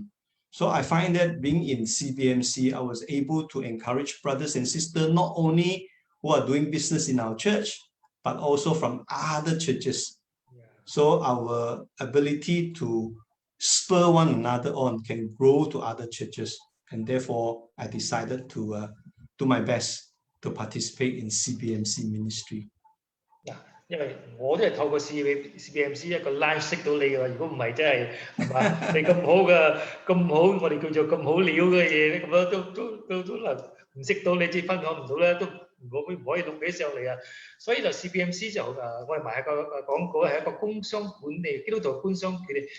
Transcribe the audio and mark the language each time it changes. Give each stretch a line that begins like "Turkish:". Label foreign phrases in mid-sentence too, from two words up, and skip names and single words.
English: So I find that being in CBMC, I was able to encourage brothers and sisters, not only who are doing business in our church, but also from other churches. So our ability to spur one another on can grow to other churches. And therefore, I decided to do my best to participate in CBMC ministry.
Cantonese: 因為我都係透過 CBMC 一個 live 識到你㗎，如果唔係真係係嘛？你咁好嘅咁好，我哋叫做咁好料嘅嘢，咁樣都能唔識到你，即係分享唔到咧，都唔可以錄起上嚟啊！所以就 CBMC 就我哋賣個廣告係一個工商管理基督徒官商管理。